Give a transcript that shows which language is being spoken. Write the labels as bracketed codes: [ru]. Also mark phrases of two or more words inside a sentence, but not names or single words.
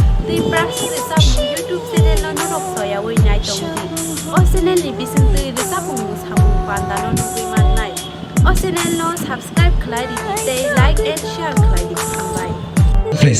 [trp] Di praksi desa YouTube channel no norok soya woi nai tongdi. O channel ni bisingtui desa pungmu samung pandano nugui mannai. O channel no subscribe khlai di tei [en] like and share [trp] khlai di khambai. Please.